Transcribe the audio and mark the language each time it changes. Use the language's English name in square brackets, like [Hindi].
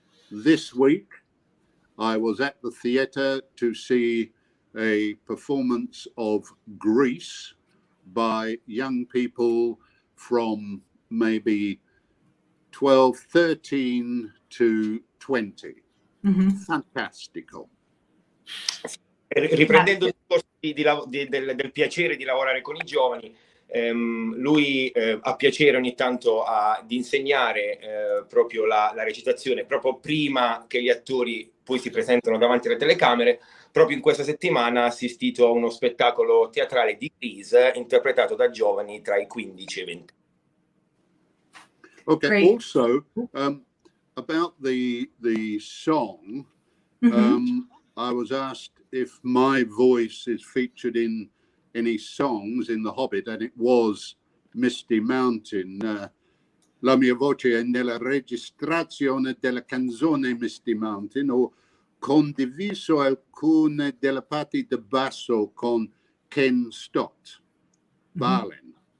[English] This week, I was at the theatre to see a performance of Grease by young people from maybe 12, 13 to 20. Mm-hmm. [Italian] Fantastico. Riprendendo il discorso del piacere di lavorare con i giovani, lui ha piacere ogni tanto di insegnare proprio la recitazione, proprio prima che gli attori poi si presentano davanti alle telecamere. Proprio in questa settimana ha assistito a uno spettacolo teatrale di Grease interpretato da giovani tra i 15 e i 20. [English] Okay. Great. Also, about the song, Mm-hmm. I was asked if my voice is featured in any songs in The Hobbit, and it was Misty Mountain. [Italian] La mia voce è nella registrazione della canzone Misty Mountain. Ho condiviso alcune delle parti di basso con Ken Stott, Ballen.